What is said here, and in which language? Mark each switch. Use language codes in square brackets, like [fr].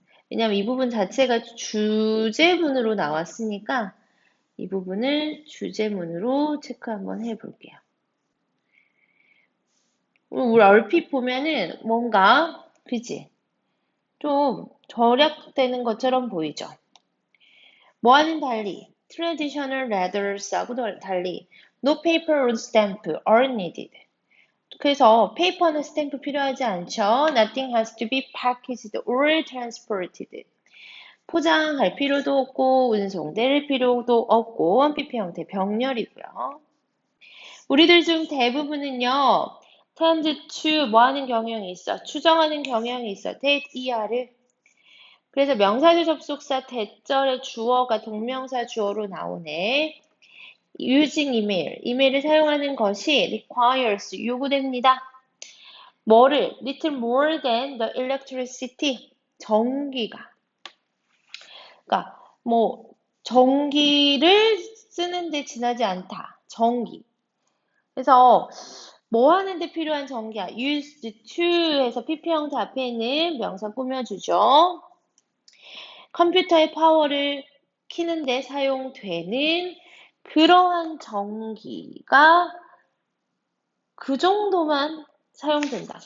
[ko] 왜냐면 이 부분 자체가 주제문으로 나왔으니까 이 부분을 주제문으로 체크 한번 해볼게요. 우리 얼핏 보면은 뭔가, 그지? 좀 절약되는 것처럼 보이죠? 뭐와는 달리, [en] traditional letters하고 달리, no paper or stamp are needed. [ko] 그래서 페이퍼나 스탬프 필요하지 않죠? [en] Nothing has to be packaged or transported. [ko] 포장할 필요도 없고 운송될 필요도 없고 원피피 형태 병렬이고요. 우리들 중 대부분은요. [en] tend to [ko] 뭐 하는 경향이 있어? 추정하는 경향이 있어. that, er를 그래서 명사절 접속사 대절의 주어가 동명사 주어로 나오네. using email, 이메일을 사용하는 것이 requires, 요구됩니다. 뭐를? [en] little more than the electricity, 전기가. [ko] 그러니까 뭐 전기를 쓰는데 지나지 않다. 전기. 그래서 뭐 하는데 필요한 전기야? [en] used to [ko] 에서 PP 형태 앞에 있는 명사 꾸며주죠. 컴퓨터의 파워를 키는데 사용되는 그러한 전기가 그 정도만 사용된다.